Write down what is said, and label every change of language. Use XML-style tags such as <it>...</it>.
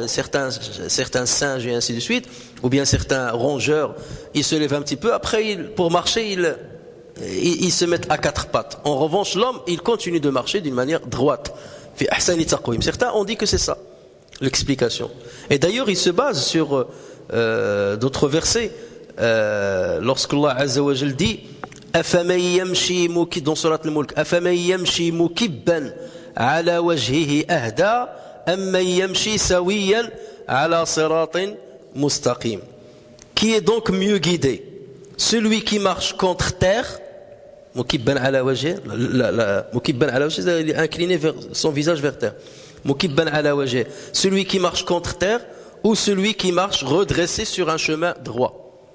<fr>Certains singes et ainsi de suite, ou bien certains rongeurs, ils se lèvent un petit peu, après pour marcher, ils se mettent à quatre pattes. En revanche, l'homme, il continue de marcher d'une manière droite. Certains ont dit que c'est ça, l'explication. Et d'ailleurs, ils se basent sur d'autres versets. Lorsqu'Allah Azza wa Jal dit</fr> <ar>أفمن يمشي</ar> <fr>dans</fr> <ar>Surat al-Mulk أفمن يمشي مكبا على وجهه أهدى أمن يمشي سويا على صراط مستقيم.</ar> <fr>Qui est donc mieux guidé? Celui qui marche contre terre,</fr> <ar>مكبا على وجهه, مكبا على وجهه,</ar> <fr>il est incliné vers son visage vers terre.</fr> <ar>مكبا على وجهه,</ar> <fr>celui qui marche contre terre ou celui qui marche redressé sur un chemin droit.</fr>